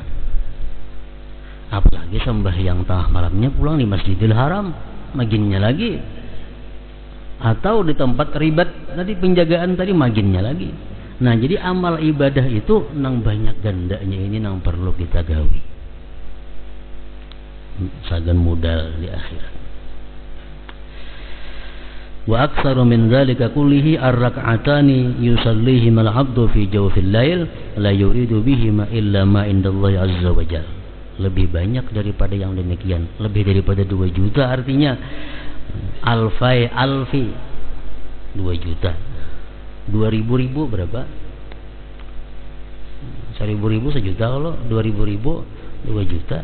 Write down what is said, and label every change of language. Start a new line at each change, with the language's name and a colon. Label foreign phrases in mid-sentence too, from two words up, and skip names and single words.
Banjar: Apalagi sembahyang tengah malamnya pulang di Masjidil Haram, maginnya lagi. Atau di tempat ribat tadi penjagaan tadi maginnya lagi. Nah jadi amal ibadah itu nang banyak gandanya ini nang perlu kita gawi. Sagan modal di akhirat.
Arabic: وأكثر من ذلك كله الركعتان يصليهما العبد في جوف الليل لا يريد بهما إلا ما عند الله عز وجل.
Banjar: Lebih banyak daripada yang demikian, lebih daripada 2 juta, artinya alfi 2 juta. 2000 berapa? 1000 sejuta, kalau 2000 2 juta.